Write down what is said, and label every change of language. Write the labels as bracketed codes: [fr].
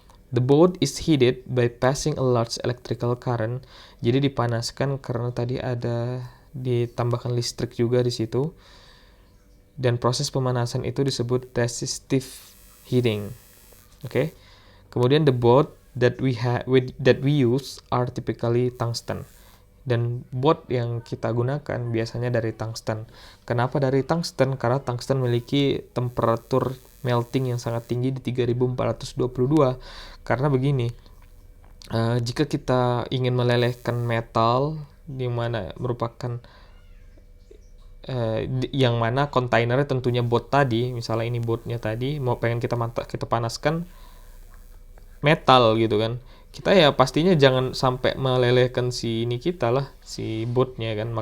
[en] The boat is heated by passing a large electrical current. [id] Jadi dipanaskan karena tadi ada ditambahkan listrik juga di situ. Dan proses pemanasan itu disebut resistive heating. Okay? Kemudian [en] the boat that we use are typically tungsten. [id] Dan bot yang kita gunakan biasanya dari tungsten. Kenapa dari tungsten? Karena tungsten memiliki temperatur melting yang sangat tinggi di 3422. Karena begini, jika kita ingin melelehkan metal yang mana merupakan yang mana kontainernya tentunya bot tadi, misalnya ini botnya tadi, mau pengen kita panaskan metal gitu kan, kita ya pastinya jangan sampai melelehkan si botnya kan.